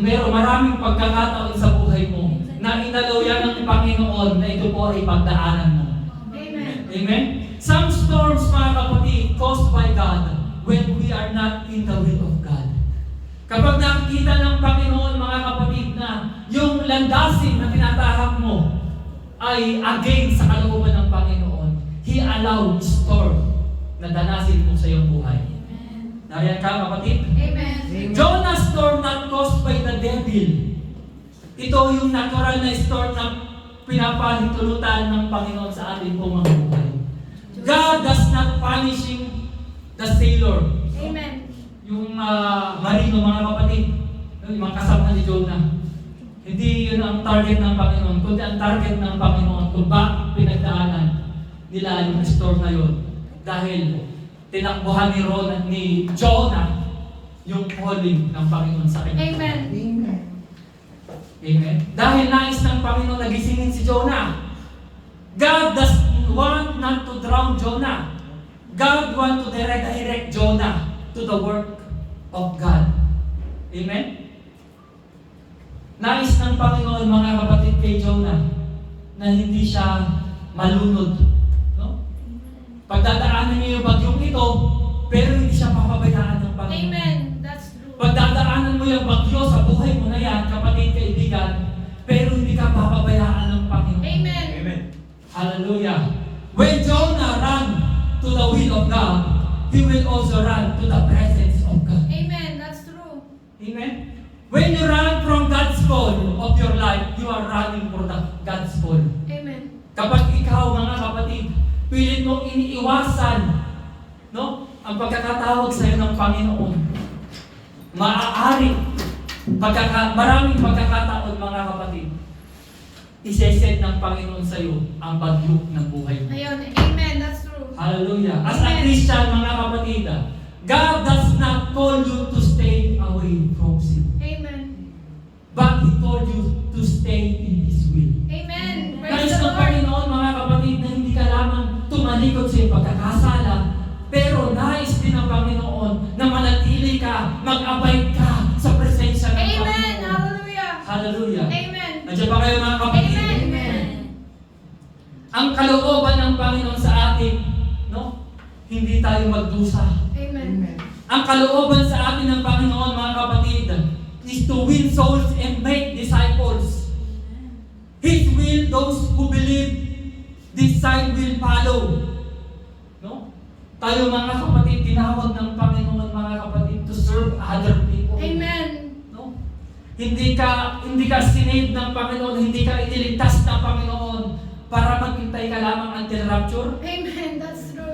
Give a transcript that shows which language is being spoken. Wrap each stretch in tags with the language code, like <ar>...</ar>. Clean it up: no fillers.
<tl>Maraming pagkakataon sa buhay mo na inalaw yan ng Panginoon na ito po ay pagdaanan mo. Amen. Amen?</tl> <en>Some storms,</en> <tl>mga kapatid,</tl> <en>caused by God when we are not in the will of God.</en> <tl>Kapag nakikita ng Panginoon, mga kapatid, na yung landasin na tinatahak mo ay against sa kalooban ng Panginoon,</tl> <en>He allowed storm</en> <tl>na danasin mo sa iyong buhay. Nariyan ka, kapatid? Amen.</tl> <en>Jonah's storm not caused by the devil.</en> <tl>Ito yung natural na storm na pinapahintulutan ng Panginoon sa ating pong mga buhay.</tl> <en>God does not punishing the sailor. Amen.</en> <tl>Yung marino, mga kapatid, yung mga kasama ni Jonah. Hindi yun ang target ng Panginoon, kundi ang target ng Panginoon kung bakit pinagdaanan nila yung storm na yun. Dahil tinakbuhan ni Jonah yung calling ng Panginoon sa kanya. Amen. Amen. Dahil nais ng Panginoon na gisingin si Jonah.</tl> <en>God does want not to drown Jonah. God want to redirect Jonah to the work of God. Amen?</en> <tl>Nais ng Panginoon, mga kapatid, kay Jonah na hindi siya malunod. Pagdadaanan niyo yung bagyong ito, pero hindi siya papabayaan ng Panginoon.</tl> <en>Amen. That's true.</en> <tl>Pagdadaanan mo mo yung bagyo sa buhay mo na yan, kapatid, kaibigan, pero hindi ka papabayaan ng Panginoon. Amen. Amen. Hallelujah.</tl> <en>When Jonah ran to the will of God, he will also run to the presence of God. Amen. That's true. Amen? When you run from God's call of your life, you are running for God's call. Amen.</en> <tl>Kapag ikaw, mga kapatid, pilit mong iniiwasan, no, ang pagkakatawag sa iyo ng Panginoon, maaari, maraming pagkakataon, mga kapatid, iseset ng Panginoon sa iyo ang bagyo ng buhay mo.</tl> <en>Ayun. Amen. That's true. Hallelujah. As a Amen. Christian,</en> <tl>mga kapatid,</tl> <en>God does not call you to stay away from sin, Amen. but He called you to stay in His will. Amen.</en> <tl>Nais</tl> <en>Praise the</en> <tl>ng</tl> <en>Lord.</en> <tl>Panginoon, mga kapatid, na hindi ka lamang tumalikod sa iyong pagkakasala, pero nais din ng Panginoon na manatili ka, mag-abide ka sa presensya ng Amen. Panginoon. Hallelujah. Hallelujah. Amen. Nandiyan ba kayo, mga kapatid? Amen. Ang kalooban ng Panginoon sa atin, no? Hindi tayo magdusa. Amen. Ang kalooban sa atin ng Panginoon, mga kapatid,</tl> <en>is to win souls and make disciples. His will, those who believe, this sign will follow. No?</en> <tl>Tayo, mga kapatid, tinawag ng Panginoon, mga kapatid,</tl> <en>to serve other people. Amen.</en> <tl>No? Hindi ka sinave ng Panginoon, hindi ka iniligtas ng Panginoon para maghintay ka lamang until rapture.</tl> <en>Amen. That's true.</en>